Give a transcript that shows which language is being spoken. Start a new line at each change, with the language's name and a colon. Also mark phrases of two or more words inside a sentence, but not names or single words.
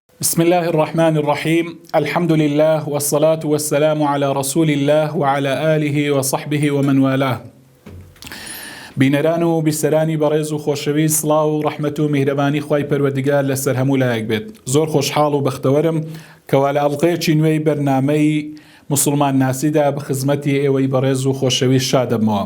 Arabic: بسم الله الرحمن الرحيم الحمد لله والصلاة والسلام على رسول الله وعلى آله وصحبه ومن والاه
Central Kurdish: بینەران و بیسەرانی بەڕێز و خۆشەوی سڵاو و ڕەحمەت و میهرەبانی خوای پەروەردگار لەسەر هەموو لایەک بێت. زۆر خۆشحاڵ و بەختەوەرم کەوا لە ئەڵقەیەکی نوێی بەرنامەی موسڵمان ناسیدا بە خزمەتی ئێوەی بەڕێز و خۆشەوی شادەبمەوە.